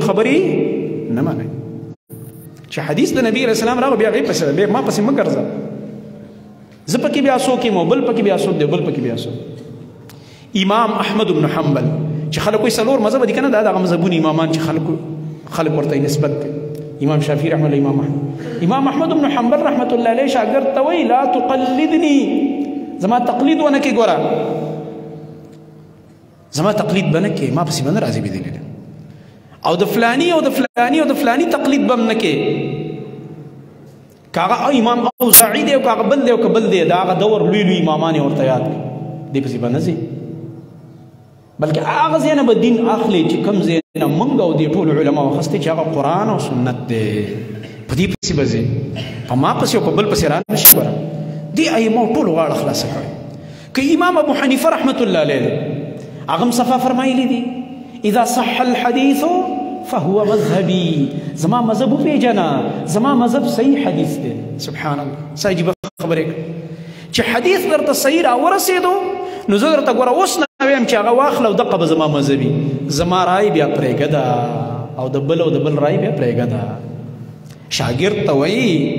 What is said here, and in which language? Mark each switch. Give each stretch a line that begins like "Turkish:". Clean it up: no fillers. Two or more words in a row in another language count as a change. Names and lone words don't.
Pashto: خبرې نه منئ چې حدیث د نبی
Arabic: علیه السلام
Pashto: راغی بیا هغې پسې ده ما پسې مه ګرځه زه پکې بیا څوک یم او بل پکې بیا څوک دی بل پکې بیا څوک امام احمد بن حنبل چې خلک وایي څلور مذهب دي که نه دا دغه مذهبونه امامان چې خلک ورته نسبت کوي امام شافعي
Arabic: رحمه الله
Pashto: امام احمد بن حنبل
Arabic: رحمة الله علیه
Pashto: شاګرد ته وایي
Arabic: لا تقلدني
Pashto: زما تقلید ونه کې ګوره زما تقلید به نه کې ما پسې به نه راځي بېدلیل او د فلاني او د فلاني او د فلاني تقلید به هم نه کې که هغه امام اوزاعي دی او که هغه بل دی او که بل دی د هغه دور لوی لوی امامان یې ورته یاد کړي دې پسې به نه ځي بلکې هغه ځای نه به دین اخلي چې کوم ځای نه موږ او دې ټولو علماو اخیستی چې هغه قرآن او سنت دی په دې پسې به ځي په ما پسې او په بل پسې را نه شي ګوره دې ائمو ټولو غاړه خلاصه کړې که امام ابو حنیفه
Arabic: رحمة الله علیه
Pashto: دی هغه هم صفا فرمایلی دي
Arabic: اذا صح الحديث فهو مذهبي
Pashto: زما مذهب وپېژنه زما مذهب صحیح حدیث دی
Arabic: سبحان الله
Pashto: صحیح خبرې چې حدیث درته صحیح راورسېدو نو زه درته ګوره اوس نه ویم چې هغه واخله او دقه به زما مذهبي زما رای بیا پرېږده او د بل رای بیا پرېږده شاګرد ته وایي